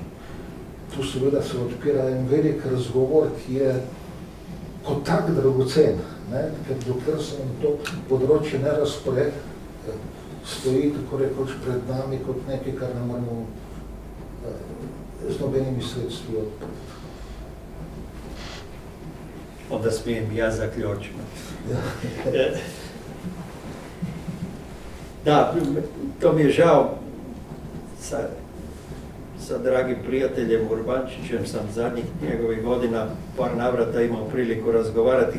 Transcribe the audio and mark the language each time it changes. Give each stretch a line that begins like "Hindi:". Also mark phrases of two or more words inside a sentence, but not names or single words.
Slovenian: Tu seveda se odpira en velik razgovor, ki je kot tak dragocen, ker dokler se nam to področje ne razpre, stoji tako rekoč pred nami kot nekaj, kar ne moramo z nobenimi sredstvi odpreti.
Croatian: Onda smijem ja zaključiti. Da, to mi je žao. Sa dragim prijateljem Urbančićem sam zadnjih njegovih godina par navrata imao priliku razgovarati.